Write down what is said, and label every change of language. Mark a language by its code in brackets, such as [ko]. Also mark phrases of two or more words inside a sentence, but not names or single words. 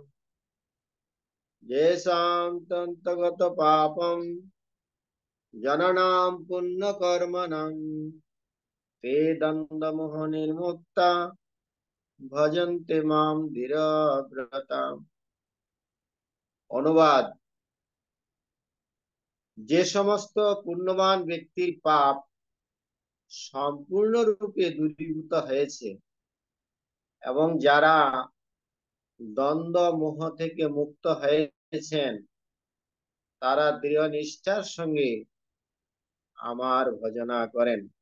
[sa] येषां तु अन्तगत पापं जनानां पुण्यकर्मणां ते दण्डमोहो निर्मुक्ता भजन्ते मां धीरव्रता। [bn] অনুবাদ: যে সমস্ত পুণ্যবান ব্যক্তির পাপ সম্পূর্ণরূপে দূরীভূত হয়েছে এবং যারা দ্বন্দ্ব মোহ থেকে মুক্ত হয়েছেন, তারা দৃঢ় নিষ্ঠার সঙ্গে আমার ভজনা করেন।